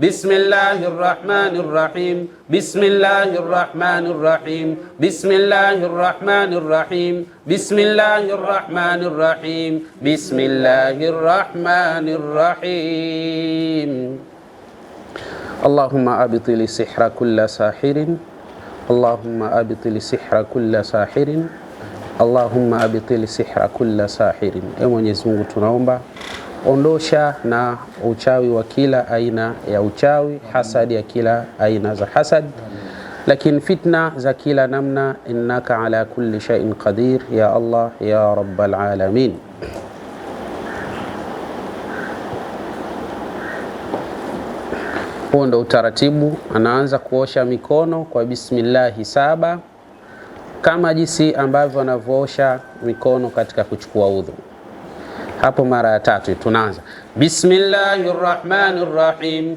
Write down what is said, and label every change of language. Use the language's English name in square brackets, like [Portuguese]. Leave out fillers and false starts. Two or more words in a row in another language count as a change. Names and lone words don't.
[Arabic] بسم الله الرحمن الرحيم بسم الله الرحمن الرحيم. بسم الله الرحمن الرحيم بسم الله الرحمن الرحيم. بسم الله الرحمن الرحيم. اللهم أبطل سحر كل ساحر. اللهم أبطل سحر كل ساحر. اللهم أبطل سحر كل ساحر. [Swahili] Ewe Mwenyezi Mungu tunaomba ondosha na uchawi wa kila aina ya uchawi, hasadi ya kila aina za hasad, lakini fitna za kila namna. [Arabic] إنك على كل شيء قدير يا الله يا رب العالمين. [Swahili] Huo ndo utaratibu. Anaanza kuosha mikono kwa bismillah 7 kama jinsi ambavyo anavyoosha mikono katika kuchukua udhu. Hapo mara ya 3 tunaanza Bismillahirrahmanirrahim.